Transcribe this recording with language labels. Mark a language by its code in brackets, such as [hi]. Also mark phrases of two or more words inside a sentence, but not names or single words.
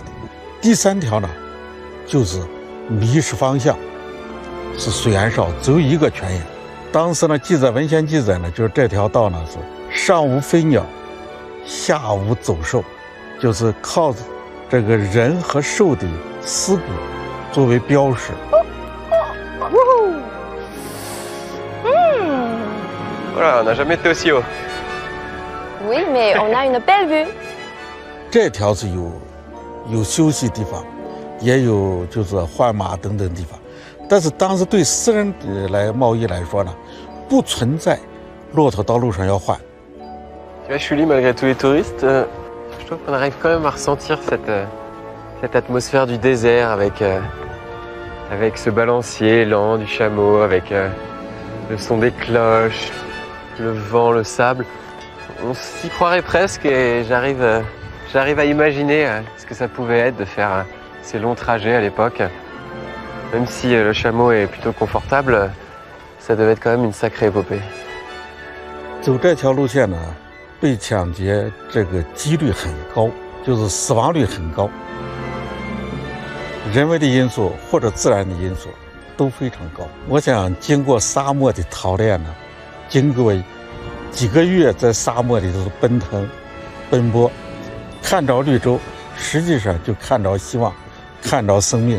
[zh] 第3条呢，就是迷失方向，是水源少，只有一个泉眼。当时呢，文献记载呢，就是这条道呢是上无飞鸟，下无走兽，就是靠这个人和兽的尸骨作为标识。 [fr] Voilà, on n'a jamais été aussi haut. Oui, mais on a une belle vue. [zh] 这条是有休息地方，也有就是换马等等地方，但是当时对私人贸易来说呢，不存在骆驼到路上要换。 [fr] Tu vois, Chuli, malgré tous les touristes, je trouve qu'on arrive quand même à ressentir cette atmosphère du désert avec ce balancier lent du chameau, avec le son des cloches, le vent, le sable. On s'y croirait presque et j'arrive à imaginer ce que ça pouvait être de faire ces longs trajets à l'époque. Même si le chameau est plutôt confortable, ça devait être quand même une sacrée épopée. [zh] 走这条路线呢，被抢劫这个几率很高，就是死亡率很高。人为的因素或者自然的因素都非常高。我想经过沙漠的淘练呢，经过几个月在沙漠里头奔腾奔波，看着绿洲，实际上就看着希望，看着生命。